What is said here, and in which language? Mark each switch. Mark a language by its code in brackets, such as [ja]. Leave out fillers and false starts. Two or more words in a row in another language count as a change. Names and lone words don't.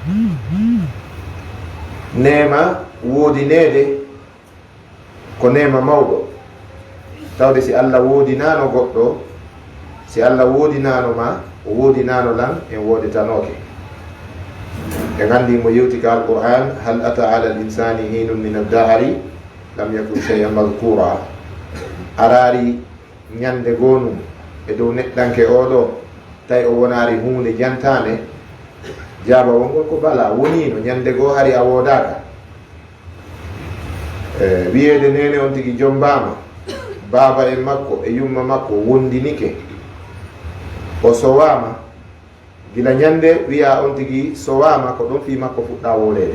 [ff] nema wodinede ko nema mawɗo, tawde si Allah wodinano goɗɗo, si Allah wodinano ma, o wodinano lan en wodetanoke. en andi mo yewti ka alquran: [ar] هل أتى على الإنسان حين من الدهر لم يكن شيئا مذكورا. [ff] arari ñande gonum e dow neɗɗanke oɗo tawi o wonari hunde jantande, jaaba wongol ko bala wonino ñande goo hari a wodaka. wiyede nene on tigui jombama, baba en makko e yumma makko wondinike, o sowama, gila ñande wiya on tigui sowama, ko ɗon fi makko fuɗɗa wolede.